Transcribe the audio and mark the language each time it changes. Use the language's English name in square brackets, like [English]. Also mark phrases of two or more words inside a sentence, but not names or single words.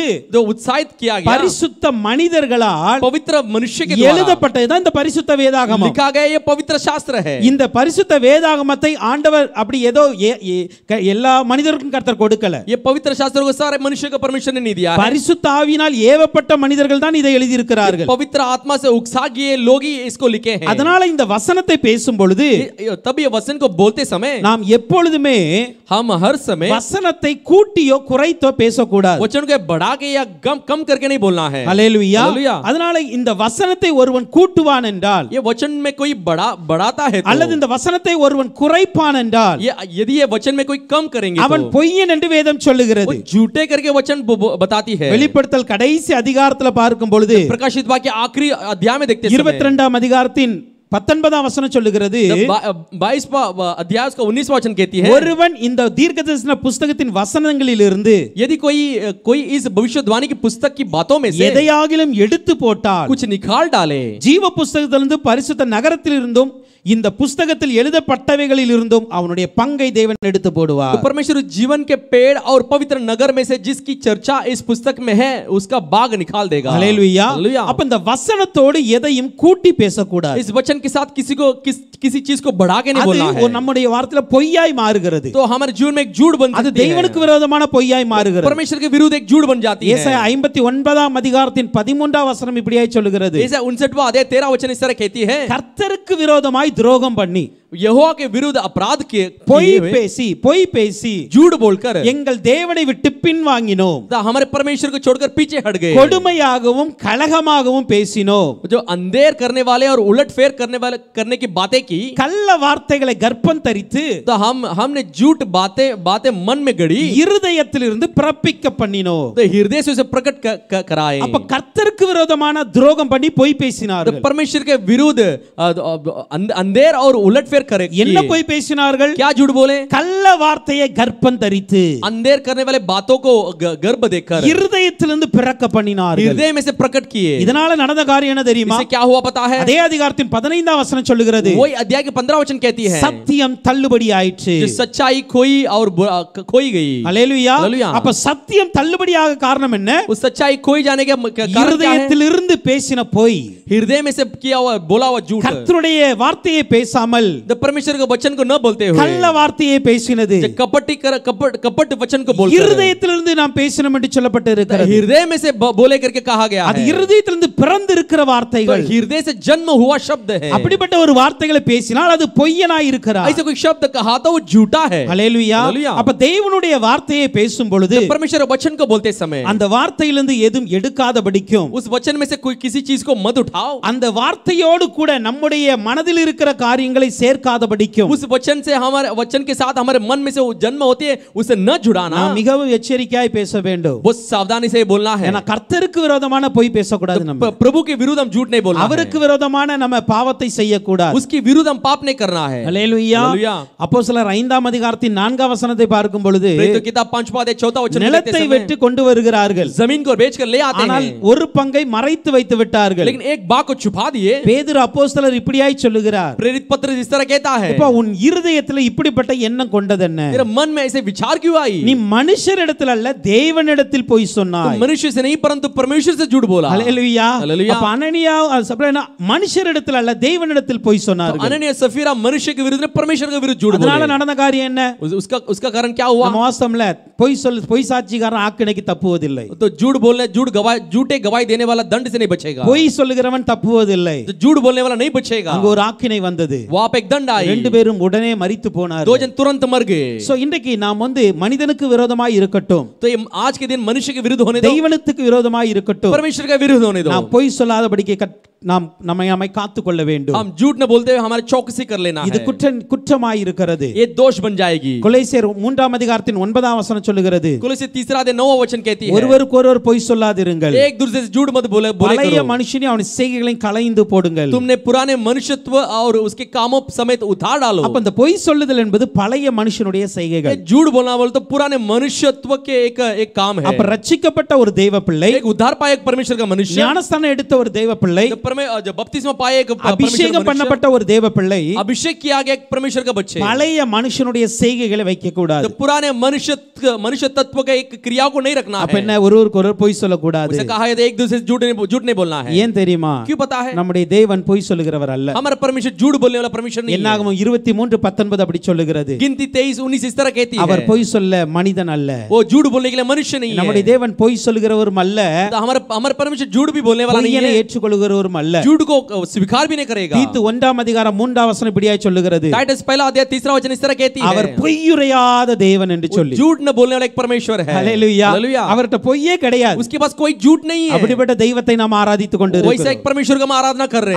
[Hindi] जो उत्साहित किया गया, [Tamil] பரிசுத்த மனிதர்களால் [Hindi] पवित्र मनुष्य के द्वारा [Tamil] எழுதப்பட்டதுதான் இந்த பரிசுத்த வேதாகமம். [Hindi] लिखा गया ये पवित्र शास्त्र है. [Tamil] இந்த பரிசுத்த வேதாகமத்தை ஆண்டவர் அப்படி ஏதோ எல்லா மனிதருக்கும் கர்த்தர் கொடுக்கல. [Hindi] ये पवित्र शास्त्र को सारे मनुष्य को परमेश्वर ने नहीं दिया है. [Tamil] பரிசுத்த ஆவியினால் ஏவப்பட்ட மனிதர்கள் தான் இதை எழுதி இருக்கிறார்கள். [Hindi] पवित्र आत्मा से उकसा गए लोग ही इसको लिखे हैं. [Tamil] அதனால இந்த வசனத்தை பேசும் பொழுது [Hindi] तब ये वचन को बोलते समय [Tamil] நாம் எப்பொழுதுமே [Hindi] हम हर समय [Tamil] வசனத்தை கூட்டியோ குறைத்தோ பேசக்கூடாது. [Hindi] वचन को बढ़ा के या कम करके नहीं बोलना है. [Tamil] ஹல்லேலூயா. [Hindi] हालेलुया. [Tamil] அதனால இந்த வசனத்தை ஒருவன் கூட்டுவான் என்றால், [Hindi] ये वचन में कोई बढ़ाता है तो, [Tamil] அல்லது இந்த வசனத்தை ஒருவன் குறைப்பான் என்றால், [Hindi] यदि ये वचन में कोई कम करेंगे [Tamil] அவன் [Hindi] तो [Tamil] பொய்யன் என்று வேதம் சொல்லுகிறது. [Hindi] झूठे करके वचन बताती है. [Tamil] வெளிப்படுத்தல் கடைசி அதிகாரத்துல பார்க்கும் பொழுது, [Hindi] प्रकाशित वाक्य आखिरी अध्याय में देखते समय [Tamil] 22ஆம் அதிகாரத்தின் 19ஆம் வசனம் சொல்லுகிறது, [Hindi] 22वां अध्याय उसका 19वां वचन कहती है, [Tamil] ஒருவன் இந்த தீர்க்கதரிசன புஸ்தகத்தின் வசனங்களிலிருந்து [Hindi] यदि कोई इस भविष्यवाणी की पुस्तक की बातों में से [Tamil] எதையாகிலும் எடுத்து போட்டால், [Hindi] कुछ निकाल डाले, [Tamil] ஜீவ புஸ்தகத்திலிருந்து பரிசுத்த நகரத்திலிருந்தும் இந்த புஸ்தகத்தில் எழுதப்பட்டவைகளில் இருந்தும் அவனுடைய பங்கை தேவன் எடுத்து போடுவார். [Hindi] तो परमेश्वर जीवन के पेड़ और पवित्र नगर में से जिसकी चर्चा इस पुस्तक में है उसका बाग निकाल देगा. [Tamil] ஹல்லேலூயா. [Hindi] हालेलुया. [Tamil] அப்ப இந்த வசனத்தோடு எதையும் கூட்டி பேசக்கூடாது. [Hindi] इस वचन के साथ किसी चीज को बढ़ा के नहीं [Tamil] அது [Hindi] बोलना है. [Tamil] நம்முடைய வார்த்தையில பொய்யாய் மாறுகிறது. [Hindi] तो हमारे जीवन में एक झूठ बन [Tamil] அது [Hindi] सकती है. [Tamil] தேவனுக்கு விரோதமான பொய்யாய் மாறுகிறது. [Hindi] परमेश्वर के विरुद्ध एक झूठ बन जाती है. [Tamil] ஏசாயா 59ஆம் அதிகாரத்தின் 13ஆம் வசனம் இப்படியாய் சொல்லுகிறது, [Hindi] ऐसा 59वां अध्याय 13 वचन इस तरह कहती है, [Tamil] கர்த்தருக்கு விரோதமாய் துரோகம் பண்ணி, [Hindi] यहोवा के विरुद्ध अपराध के [Tamil] பொய் பேசி [Hindi] झूठ बोलकर [Tamil] எங்கள் தேவனை விட்டு பின்வாங்கினோம், [Hindi] हमारे परमेश्वर को छोड़कर पीछे हट गए, [Tamil] கொடுமையாகவும் கலகமாகவும் பேசினோம், [Hindi] जो अंधेर करने वाले और उलटफेर करने की बातें की, [Tamil] கள்ள வார்த்தைகளை கர்ப்பம் தரித்து, [Hindi] तो हमने झूठ बातें मन में गढ़ी, [Tamil] இருதயத்திலிருந்து பிறப்பிக்க பண்ணினோம், [Hindi] तो हृदय से उसे प्रकट कराए. [Tamil] அப்ப கர்த்தருக்கு விரோதமான துரோகம் பண்ணி பொய் பேசினார்கள். [Hindi] परमेश्वर के विरुद्ध अंधेर और उलटफेर हेरफेर करे [Tamil] என்ன போய் பேசினார்கள்? [Hindi] क्या झूठ बोले? [Tamil] கள்ள வார்த்தையை கர்ப்பம் தரித்து [Hindi] अंधेर करने वाले बातों को गर्भ देकर [Tamil] இருதயத்திலிருந்து பிறக்க பண்ணினார்கள். [Hindi] हृदय में से प्रकट किए। [Tamil] இதனால நடந்த காரியம் என்ன தெரியுமா? [Hindi] इससे क्या हुआ पता है? [Tamil] அதே அதிகாரத்தின் 15ஆம் வசனம் சொல்லுகிறது, [Hindi] वही अध्याय के 15 वचन कहती है [Tamil] சத்தியம் தள்ளுபடி ஆயிற்று. [Hindi] जो सच्चाई खोई और खोई गई। [Tamil] அல்லேலூயா. அல்லேலூயா. அப்ப சத்தியம் தள்ளுபடியாக காரணம் என்ன? [Hindi] उस सच्चाई खोई जाने के कारण क्या है? [Tamil] இருதயத்திலிருந்து பேசின பொய், [Hindi] हृदय में से किया हुआ बोला हुआ झूठ, [Tamil] கர்த்தருடைய வார்த்தையை பேசாமல் [Hindi] परमेश्वर के वचन को न बोलते हुए [Tamil] கள்ள வார்த்தையை பேசினது, [Hindi] कपट वचन को बोलकर [Tamil] இருதயத்திலிருந்து நாம் பேசினோம் என்று சொல்லப்பட்டு இருக்கிறது. [Hindi] हृदय में से बोले करके कहा गया [Tamil] அது [Hindi] है। [Tamil] இருதயத்திலிருந்து பிறந்து இருக்கிற வார்த்தைகள். [Hindi] हृदय से जन्म हुआ शब्द है। [Tamil] அப்படிப்பட்ட ஒரு வார்த்தைகளை பேசினால் அது பொய்யனாய் இருக்கிறார். [Hindi] ऐसे कोई शब्द कहा तो वो झूठा है। [Tamil] அல்லேலூயா. அப்ப தேவனுடைய வார்த்தையை பேசும் பொழுது [Hindi] परमेश्वर वचन को बोलते समय [Tamil] அந்த வார்த்தையிலிருந்து எதுவும் எடுக்காதபடிக்கும், [Hindi] उस वचन में से कोई किसी चीज को मत उठाओ, [Tamil] அந்த வார்த்தையோடு கூட நம்முடைய மனதில் இருக்கிற காரியங்களை சேர்க்காதபடிக்கும், [Hindi] उस वचन से हमारे वचन के साथ हमारे मन में से वो जन्म होती है उसे न जुड़ाना, [Tamil] நாம் மிகவும் எச்சரிக்கையாய் பேச வேண்டும். [Hindi] बहुत सावधानी से बोलना है। [Tamil] ஏன்னா கர்த்தருக்கு விரோதமான பொய் பேசக்கூடாது. நம்ம [Hindi] प्रभु के विरुद्ध हम झूठ नहीं बोलना है। [Tamil] அவருக்கு விரோதமான நம்ம பாவத்தை செய்யக்கூடாது. [Hindi] उसके विरुद्ध हम पाप नहीं करना है। [Tamil] அல்லேலூயா. [Hindi] हालेलुया। [Tamil] அப்போஸ்தலர் 5ஆம் அதிகாரத்தின் 4ஆம் வசனத்தை பார்க்கும் பொழுது [Hindi] प्रेरितों की किताब 5वां अध्याय 4वां वचन में [Tamil] நிலத்தை [Hindi] देखते [Tamil] வெட்டி கொண்டு வருகிறார்கள். [Hindi] समय जमीन को बेचकर ले आते [Tamil] ஆனால் [Hindi] हैं, [Tamil] ஒரு பங்கை மறைத்து வைத்து விட்டார்கள். [Hindi] लेकिन एक भाग को छुपा दिए। [Tamil] பேதுரு அப்போஸ்தலர் இப்படியாய் சொல்லுகிறார், [Hindi] प्रेरित पत्र इस तरह कहता है, [Tamil] இப்ப உன் இருதயத்தில் இப்படிப்பட்ட எண்ணம் கொண்டதென்ன? [Hindi] तेरे मन में ऐसे विचार क्यों आई? [Tamil] நீ மனுஷரிடத்தில் அல்ல தேவனிடத்தில் பொய் சொன்னாய். [Hindi] तुम मनुष्य से नहीं परंतु परमेश्वर से झूठ बोला। [Tamil] ஹல்லேலூயா. [Hindi] हालेलुया। [Tamil] அப்ப அனனியா சப்ரேனா மனுஷரிடத்தில் அல்ல தேவனிடத்தில் பொய் சொன்னார்கள். [Hindi] अननिया सफीरा मनुष्य के विरुद्ध परमेश्वर के विरुद्ध झूठ बोले। [Tamil] அதனால நடந்த காரியம் என்ன? [Hindi] उसका कारण क्या हुआ? [Tamil] நம்ம வாசம்ல பொய் சாட்சிக்காரன் ஆக்கினைக்கு தப்புவதில்லை. [Hindi] तो झूठ बोलने झूठे गवाही देने वाला दंड से नहीं बचेगा। [Tamil] பொய் சொல்லுகிறவன் தப்புவதில்லை. [Hindi] तो झूठ बोलने वाला नहीं बचेगा। [Tamil] அங்க ஒரு ஆக்கினை வந்தது. [Hindi] वहां पे एक दंड आई। [Tamil] ரெண்டு பேரும் உடனே மரித்து போனார்கள். [Hindi] दो जन तुरंत मर गए। [Tamil] சோ இன்றைக்கு நாம் மனிதனுக்கு விரோதமாய் இருக்கட்டும், [Hindi] तो ये आज के दिन मनुष्य के विरुद्ध होने दो, [Tamil] தெய்வனுக்கு விரோதமாய் இருக்கட்டும், [Hindi] परमेश्वर के विरुद्ध होने दो। [Tamil] நாம் பொய் சொல்லாதபடிக்கு நாம் நம்மை காத்துக்கொள்ள வேண்டும். [Hindi] हम झूठ न बोलते हुए हमारे चौकसी कर लेना [Tamil] இது [Hindi] है। [Tamil] குற்றமாய் இருக்கிறது. [Hindi] ये दोष बन जाएगी। [Tamil] கொலோசியர் 3ஆம் அதிகாரத்தின் 9ஆம் வசனம் சொல்லுகிறது, [Hindi] कोलोसियर 3 अध्याय 9वां वचन कहती है, [Tamil] ஒருவருக்கொருவர் பொய் சொல்லாதிருங்கள், [Hindi] एक दूसरे से झूठ मत बोले [Tamil] பழைய [Hindi] करो। [Tamil] மனுஷனை அவன் செய்கைகளையும் களைந்து போடுங்கள். [Hindi] तुमने पुराने मनुष्यत्व और उसके कामों समेत उतार डालो। [Tamil] அப்ப இந்த பொய் சொல்லுதல் என்பது பழைய மனுஷனுடைய செய்கைகள். [Hindi] झूठ बोलना बोले तो पुराने मनुष्यत्व के एक काम है। [Tamil] அப்ப ரட்சிக்கப்பட்ட ஒரு தேவ பிள்ளை, [Hindi] एक उद्धार पाए एक परमेश्वर का मनुष्य, [Tamil] ஞானஸ்தானம் எடுத்த ஒரு தேவ பிள்ளை, [Hindi] जब बपतिस्मा पाए एक [Tamil] அபிஷேகம் பண்ணப்பட்ட ஒரு தேவ பிள்ளை, [Hindi] अभिषेक किया गया एक परमेश्वर का बच्चे, [Tamil] பழைய மனுஷனுடைய செய்கைகளை வைக்க கூடாது. [Hindi] पुराने मनुष्य तत्व का एक क्रिया को नहीं रखना [Tamil] அப்ப [Hindi] है। [Tamil] என்ன ஒருவருக்கொருவர் பொய் சொல்லக்கூடாது. [Hindi] उसे कहा है एक दूसरे से झूठ नहीं बोलना है। [Tamil] ஏன் தெரியுமா? [Hindi] क्यों पता है? [Tamil] நம்முடைய தேவன் பொய் சொல்லுகிறவர் அல்ல. [Hindi] हमारा परमेश्वर झूठ बोलने वाला परमेश्वर नहीं है। [Tamil] என்னாகமம் 23:19 அப்படி சொல்லுகிறது. [Hindi] गिनती 23:19 इस तरह कहती है, [Tamil] அவர் பொய் சொல்ல மனிதன் அல்ல. [Hindi] वो झूठ बोलने के लिए मनुष्य नहीं है। [Tamil] நம்முடைய தேவன் பொய் சொல்லுகிறவரும் அல்ல, [Hindi] हमारा परमेश्वर झूठ भी बोलने वाला नहीं [Tamil] பொய்யனை [Hindi] है, [Tamil] ஏற்றுக்கொள்கிறவரும் அல்ல. [Hindi] झूठ को स्वीकार भी नहीं करेगा। [Tamil] தீத்து 1ஆம் அதிகாரம் 3ஆம் வசனம் இப்படியாய் சொல்லுகிறது, [Hindi] टाइटस पहला अध्याय 3वां वचन इस तरह कहती है, [Tamil] அவர் பொய்யுரையாத தேவன் என்று சொல்லி. [Hindi] झूठ न बोलने वाला एक परमेश्वर है। [Tamil] ஹல்லேலூயா. [Hindi] हालेलुया। [Tamil] அவர்ட்ட பொய்யே கிடையாது. [Hindi] उसके पास कोई झूठ नहीं है। [Tamil] அப்படிப்பட்ட தெய்வத்தை நாம் ஆராதித்துக் கொண்டு [Hindi] वैसा [Tamil] இருக்கிறோம். [Hindi] एक परमेश्वर का हम आराधना कर रहे हैं।